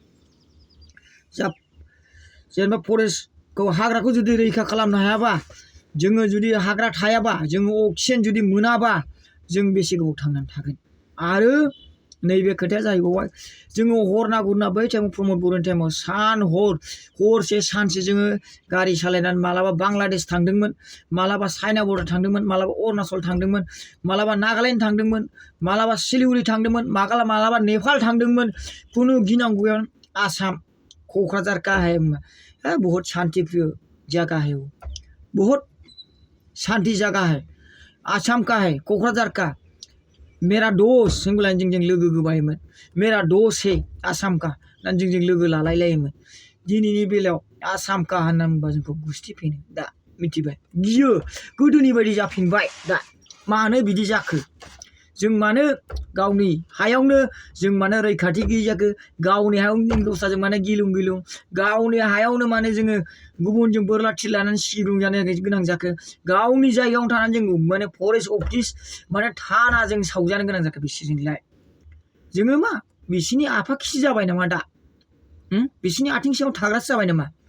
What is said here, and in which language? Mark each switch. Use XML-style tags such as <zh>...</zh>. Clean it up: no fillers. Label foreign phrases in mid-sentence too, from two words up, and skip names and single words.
<brx>जेनेबा फरेस्टखौ हाग्राखौ जुदि रैखा खालामनो हायाबा जोङो जुदि हाग्रा थायाबा जोङो अक्सिजेन जुदि मोनाबा जों बेसे गोबाव थांनानै थागोन आरो नैबे खोथाया जाहैबाय जोङो हर ना गुरना बै टाइमाव प्रमद बर'नि टाइमाव सान हरसे सानसे जोङो गारि सालायनानै मालाबा बांलादेश थांदोंमोन मालाबा चाइना बर्डार थांदोंमोन मालाबा अरुणाचल थांदोंमोन मालाबा नागालेण्ड थांदोंमन मालाबा सिलिगुरि थांदोंमन मालाबा नेपाल थांदोंमोन खुनु गिनांगौ गैया</brx> <hi>आसाम क'क्राझार का है बहुत शांति प्रिय जगह है वो बहुत शांति जगह है आसाम का है क'क्राझार का मेरा दोस्त</hi> <brx>होनब्लानो जोंजों लोगो गोबायोमोन</brx> <hi>मेरा दोस्त है आसाम का</hi> <brx>होननानै जोंजों लोगो लालायलायोमोन दिनैनि बेलायाव आसाम का होनना बुंबा जोंखौ गुस्थि फैनो दा मिथिबाय गियो गोदोनि बायदि जाफिनबाय दा मानो बिदि जाखो जों मानो गावनि हायावनो जों मानो रैखाथि गैयि जाखो गावनि हायावनो दस्राजों मानो गिलुं गिलुं गावनि हायावनो मानो जोङो गुबुनजों बोरला थिर लानानै सिग्रुं जानो गोनां जाखो गावनि जायगायावनो थानानै जों माने</brx> <en>forest office</en> <brx>माने थानाजों सावजानो गोनां जाखो बिसोरजोंलाय जोङो मा बिसिनि आफाखिसि जाबाय नामा दा बिसिनि आथिं सिङाव थाग्रासो जाबाय नामा</brx>